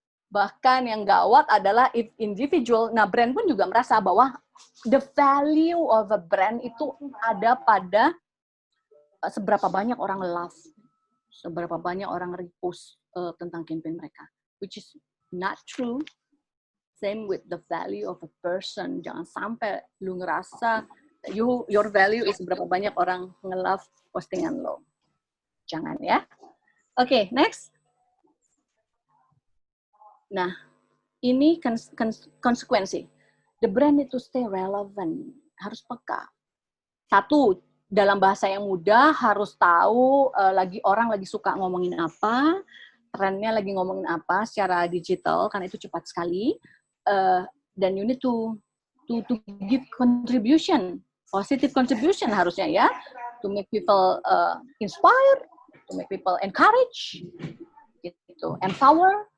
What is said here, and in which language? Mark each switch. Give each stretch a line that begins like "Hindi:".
Indonesian: Bahkan yang gawat adalah if individual, nah brand pun juga merasa bahwa
English: the value of a brand
Indonesian: itu ada pada seberapa banyak orang love, seberapa banyak orang repost tentang campaign mereka.
English: Which is not true. Same with the value of a person.
Indonesian: Jangan sampai lu ngerasa
English: your value is
Indonesian: seberapa banyak orang nge-love postingan lo. Jangan ya. Oke, next. Nah, ini konsekuensi.
English: The brand need to stay relevant.
Indonesian: Harus peka. Satu, dalam bahasa yang mudah, harus tahu orang lagi suka ngomongin apa, trennya lagi ngomongin apa secara digital, karena itu cepat sekali.
English: Dan you need to give contribution, positive contribution
Indonesian: harusnya ya,
English: to make people inspire, to make people encourage, gitu, empower.